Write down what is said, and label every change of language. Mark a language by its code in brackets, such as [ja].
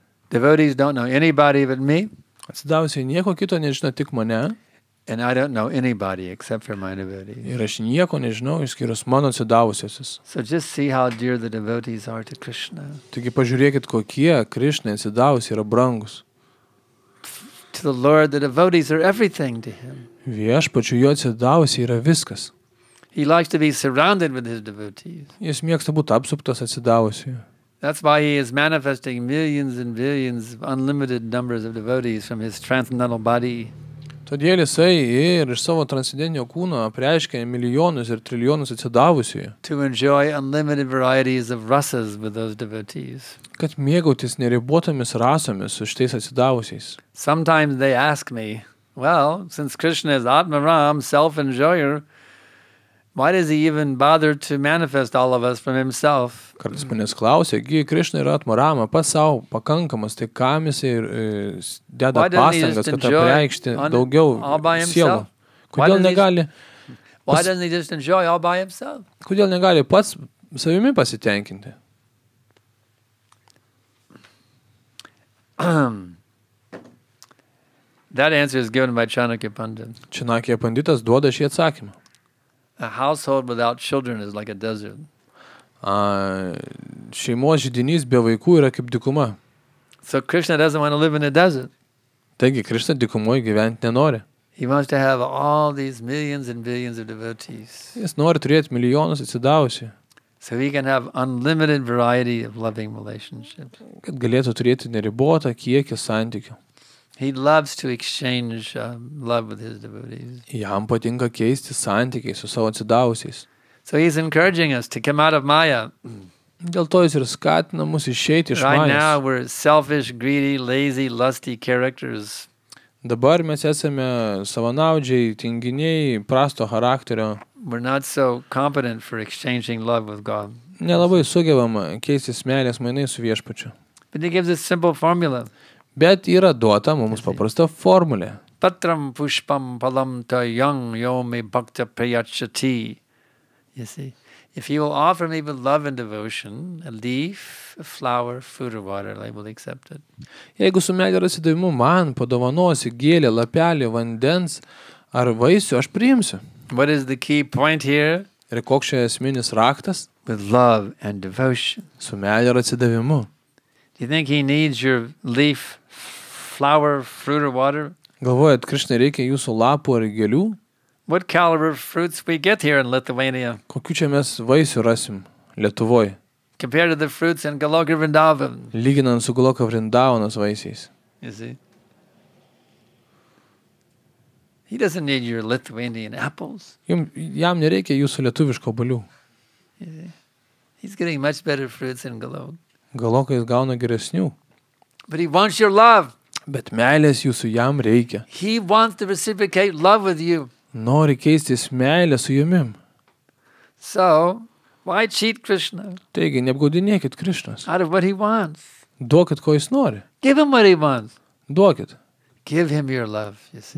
[en] Devotees don't know anybody but me, [lt] Atsidavusiai nieko kito nežino tik mane [en] and I don't know anybody except for my devotees. [lt] ir aš nieko nežinau išskyrus mano atsidavusiosius. [en] So just see how dear the devotees are to Krishna. [lt] Taigi pažiūrėkit, kokie Krišnai atsidavusiai yra brangus. [en] To the Lord, the devotees are everything to him. [lt] Viešpačiu jo atsidavusiai yra viskas. [en] He likes to be surrounded with his devotees. [lt] Jis mėgsta būti apsuptas atsidavusiai. [en] That's why he is manifesting millions and billions of unlimited numbers of devotees from his transcendental body. [lt] Todėl jisai ir iš savo transcendentinio kūno apreiškia milijonus ir trilijonus atsidavusiųjų, [en] To enjoy unlimited varieties of rasas with those devotees. [lt] kad mėgautis neribotomis rasomis su šitais atsidavusiais. [en] Sometimes they ask me, well, since Krishna is Atmaram, self-enjoyer, why does he even bother to manifest all of us from himself? [lt] Kartais manęs klausia, Krišna yra Atmarama, pats savo pakankamas, tai kam jisai deda [en] Why doesn't he [lt] pastangas, [en] just [lt] kad [en] enjoy [lt] apreikšti daugiau [en] all by [lt] sielų? [en] himself? [lt] Kodėl negali, [en] Why doesn't he just enjoy all by himself? [lt] kodėl negali pats savimi pasitenkinti? [en] That answer is given by Chanakya Pandit. [lt] Činakija panditas duoda šį atsakymą. [en] A household without children is like a desert. [lt] Šeimos židinys be vaikų yra kaip dykuma. [en] So Krishna doesn't want to live in a desert. [lt] Taigi, Krišna dykumoje gyventi nenori. [en] He wants to have all these millions and billions of devotees. [lt] Jis nori turėti milijonus atsidavusių, [en] So he can have unlimited variety of loving relationships. [lt] kad galėtų turėti neribotą kiekį santykių. [en] He loves to exchange love with his devotees. [lt] Jam patinka keisti santykiai su savo atsidavusiais. [en] So he's encouraging us to come out of Maya. [lt] Dėl to jis ir skatina mus išeiti iš [en] Right now [lt] Majos. [en] we're selfish, greedy, lazy, lusty characters. [lt] Dabar mes esame savanaudžiai, tinginiai, prasto charakterio. [en] We're not so competent for exchanging love with God. [lt] Nelabai sugebama keistis meilės mainai su viešpačiu. [en] But he gives a simple formula. [lt] Bet yra duota mums paprasta formulė. [sa] Patram pushpam palam tayang yo me bhakta prayachati. [en] You see, If he will offer me with love and devotion, a leaf, a flower, food or water, I will accept it. [lt] Jeigu su meilė ir atsidavimu man padovanosi gėlę, lapelį, vandens ar vaisių, aš priimsiu. [en] What is the key point here? [lt] Ir koks čia esminis raktas? [en] With love and devotion. [lt] Su meilė ir atsidavimu. [en] Do you think he needs your leaf, flower, fruit or water? [lt] Galvojat, Krišnai reikia jūsų lapų ar gėlių? [en] What caliber of fruits we get here in Lithuania? [lt] Kokių čia mes vaisių rasim Lietuvoje? [en] Compared to the fruits in Goloka Vrindavan. [lt] Lyginant su Goloka Vrindavanos vaisiais. [en] You see? He doesn't need your Lithuanian apples. [lt] Jam nereikia jūsų lietuviško obuolių. [en] You see? He's getting much better fruits in Goloka. [lt] Galoka jis gauna geresnių. [en] But he wants your love. [lt] Bet meilės jūsų jam reikia. [en] He wants to reciprocate love with you. [lt] Nori keistis meilę su jumim. [en] So, why cheat Krishna [lt] Taigi, neapgaudinėkit Krišnos. [en] out of what he wants? [lt] Duokit, ko jis nori. [en] Give him what he wants. [lt] Duokit. [en] Give him your love, you see.